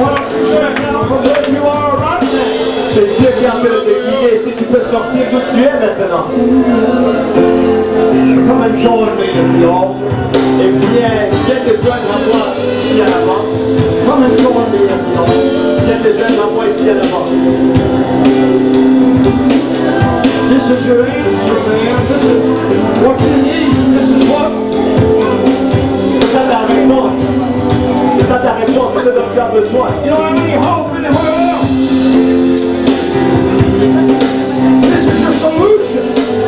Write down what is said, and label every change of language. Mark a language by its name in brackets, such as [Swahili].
[English] Why don't you check out from where you are right now? [French] C'est Dieu qui est en train de te guider. Si tu peux sortir d'où tu es maintenant. [English] Come and join me at the altar. [French] Et viens te joindre à moi ici à l'avant. [English] Come and join me at the altar. [French] Viens te joindre à moi ici à l'avant. [English] This is your answer, man. This is what you need. This is what. [French] C'est ça ta réponse. C'est ça ta réponse. C'est ce dont tu as besoin. [English] You don't have any hope anywhere else. This is your solution.